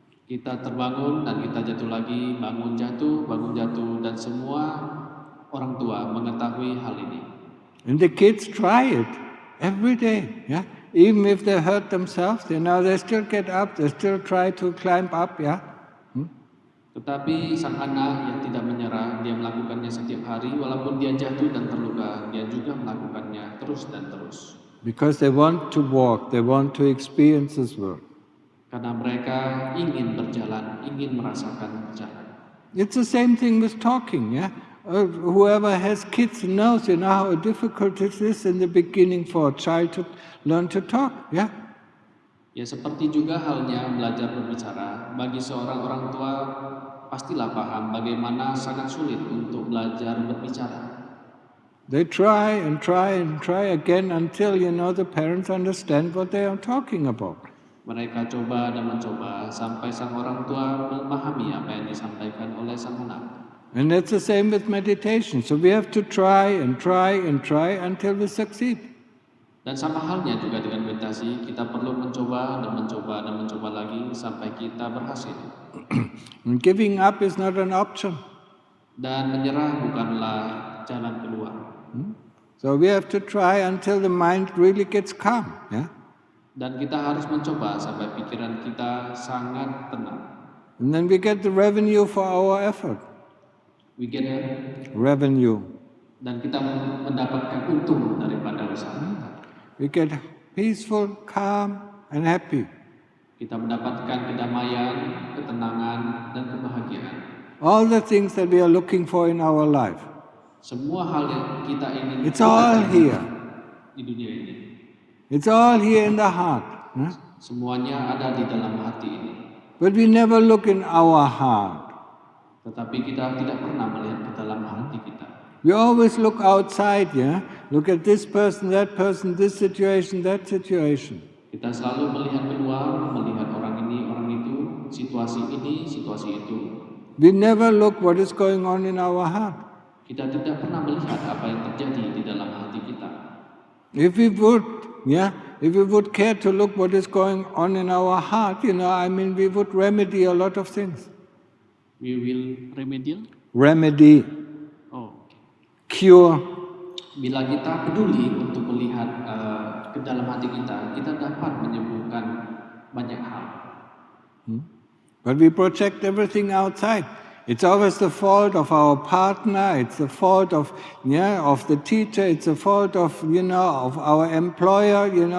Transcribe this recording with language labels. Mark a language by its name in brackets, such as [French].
[Indonesian] Kita terbangun dan kita jatuh lagi, bangun jatuh, dan semua orang tua mengetahui hal ini. [English] And the kids try it every day, yeah. Even if they hurt themselves, they still get up, they still try to climb up, yeah. [Indonesian] Tetapi sang anak yang tidak menyerah, dia melakukannya setiap hari, walaupun dia jatuh dan terluka, dia juga melakukannya terus dan terus. [English] Because they want to walk, they want to experience this world. [Indonesian] Karena mereka ingin berjalan, ingin merasakan berjalan. [English] It's the same thing with talking, yeah. Whoever has kids knows, how difficult it is in the beginning for a child to learn to talk, yeah. [Indonesian] Ya seperti juga halnya belajar berbicara, bagi seorang orang tua pastilah paham bagaimana sangat sulit untuk belajar berbicara. [English] They try and try and try again until the parents understand what they are talking about. [Indonesian] Mereka coba dan mencoba sampai sang orang tua memahami apa yang disampaikan oleh sang anak. [English] And that's the same with meditation. So we have to try and try and try until we succeed. [Indonesian] Dan sama halnya juga dengan meditasi, kita perlu mencoba dan mencoba dan mencoba lagi sampai kita berhasil. [English] And giving up is not an option. [Indonesian] Dan menyerah bukanlah jalan keluar. [English] So we have to try until the mind really gets calm, yeah. [Indonesian] Dan kita harus mencoba sampai pikiran kita sangat tenang. [English] And then we get the revenue for our effort. We get revenue. [Indonesian] Dan kita mendapatkan untung daripada usaha kita. [English] We get peaceful, calm, and happy. [Indonesian] Kita mendapatkan kedamaian, ketenangan, dan kebahagiaan. [English] All the things that we are looking for in our life. [Indonesian] Semua hal yang kita ingin [English] It's all here. [Indonesian] di dunia ini. [English] It's all here in the heart. Huh? [Indonesian] Semuanya ada di dalam hati ini. [English] But we never look in our heart. [Indonesian] Tetapi kita tidak pernah melihat ke dalam hati kita. [English] We always look outside, yeah? Look at this person, this situation, that situation. [Indonesian] Kita selalu melihat keluar, melihat orang ini, orang itu, situasi ini, situasi itu. [English] We never look what is going on in our heart. [Indonesian] Kita tidak pernah melihat apa yang terjadi di dalam hati kita. [English] If we would, if we would care to look what is going on in our heart, we would remedy a lot of things. We will Remedy. Oh, Cure. [Indonesian] Bila kita peduli untuk melihat ke dalam hati kita dapat menyembuhkan banyak hal. [English] But we project everything outside. It's always the fault of our partner. It's the fault of the teacher. It's the fault of our employer.